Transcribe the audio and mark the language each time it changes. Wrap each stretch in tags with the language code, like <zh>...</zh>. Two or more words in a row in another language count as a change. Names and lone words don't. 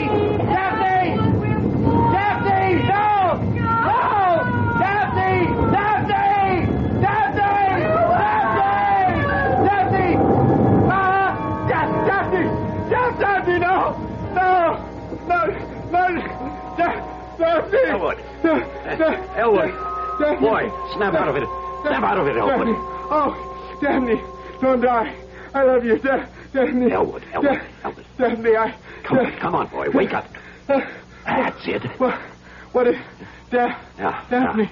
<en>Daphne! Daphne! No! No! Daphne! Daphne! Daphne! Daphne! Daphne! Daphne! No! Daphne! Elwood! Boy, snap out of it. Snap out of it, Elwood. Oh, Daphne, don't die. I love you, Daphne. Elwood. Daphne, Come on, boy, wake up. That's it. What is... Daphne.</en>